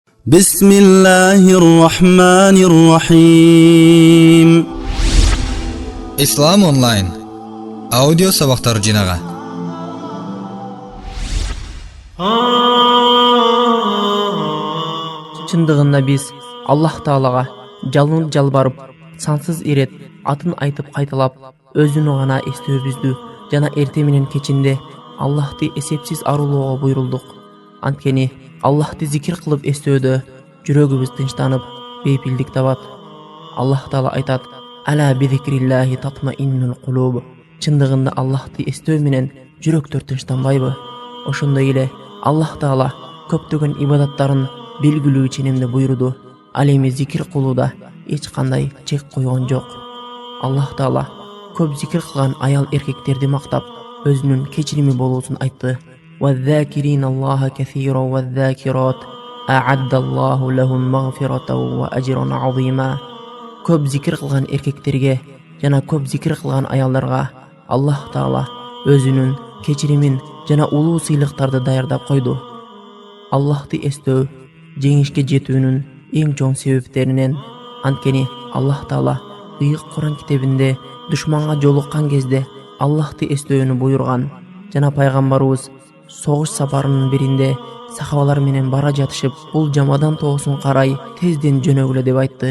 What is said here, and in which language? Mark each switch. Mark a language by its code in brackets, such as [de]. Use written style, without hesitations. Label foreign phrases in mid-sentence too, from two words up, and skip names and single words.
[ar] بسم الله الرحمن الرحيم. [ky] Ислам онлайн аудио сабактар жинага. Чындыгында биз Аллах Таалага жалынып жалбарып, сансыз ирет атын айтып кайталап, өзүнү гана эстөөбүздү жана эрте менен кечинде Аллахты эсепсиз арулоого буйрулдук. Анткени Аллахты зикир кылып эстөөдө жүрөгүбүз тынчтанып, бейпилдик табат. Аллах Таала айтат: [ar] "ألا بذكر الله تطمئن القلوب." [ky] Чындыгында Аллахты эстөө менен жүрөктөр тынчтанбайбы? Ошондой эле Аллах Таала көптөгөн ибадаттарын белгилүү ченемде буйруду. Ал эми зикир кылууда эч кандай чек койгон жок. Аллах Таала көп зикир кылган аял эркектерди мактап, өзүнүн кечирими болуусун айтты. [ar] وَالذَّاكِرِينَ اللَّهَ كَثِيرًا وَالذَّاكِرَاتِ أَعَدَّ اللَّهُ لَهُم مَغْفِرَةً وَأَجْرًا عَظِيمًا. [ky] Көп зикир кылган эркектерге жана көп зикир кылган аялдарга Аллах Таала өзүнүн кечиримин жана улуу сыйлыктарды даярдап койду. Аллахты эстөө жеңишке жетүүнүн эң чоң себептеринен. Анткени Аллах Таала ыйык Куран китебинде душманга жолуккан кезде Аллахты эстөөнү буйруган жана пайгамбарыбыз согуш сапарынын биринде сахабалар менен бара жатышып, бул жамадан тоосун карай тезден жөнөгүлө деп айтты.